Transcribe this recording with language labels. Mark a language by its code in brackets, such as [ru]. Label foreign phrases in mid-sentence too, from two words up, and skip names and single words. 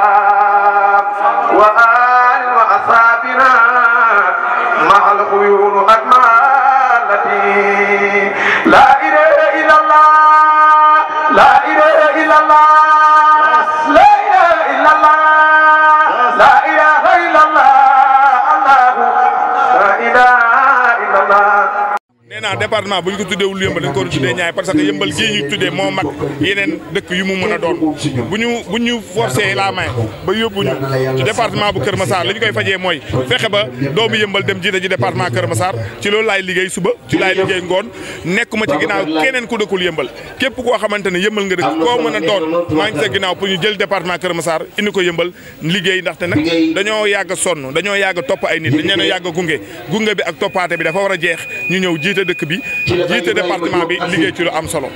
[ar] وآل وأصحابنا مع الخيول أجمالتي لا إله إلا الله لا إله إلا الله لا إله إلا الله لا إله إلا الله الله لا إله إلا الله. [wo] nee naa département bu ñu ko tuddee wul yëmbal dañ ko war a tuddee ñaay [fr] parce que [wo] yëmbal gii ñu tuddee moo mag yeneen dëkk yu mu mën a doon bu ñu forcé la main ba yóbbuñu ci département bu Kër Massar li ñu koy fajee mooy fexe ba doomu yëmbal dem jiite ji département Kër Massar ci loolu laay liggéey suba ci laay liggéey ngoon nekkuma ci ginnaaw keneen ku dëkkul yëmbal képp koo xamante ne yëmbal nga dëkk koo mën a doon maa ngi sa ginnaaw pour ñu jël département Kër Massar indi ko yëmbal liggéey ndaxte nag dañoo yàgg a sonn dañoo yàgg a topp ay nit dañ leen a yàgg a gunge bi ak toppaate bi dafa war a jeex ñu ñëw jiite dëkk bi jiite département bi liggéey ci lu am solo.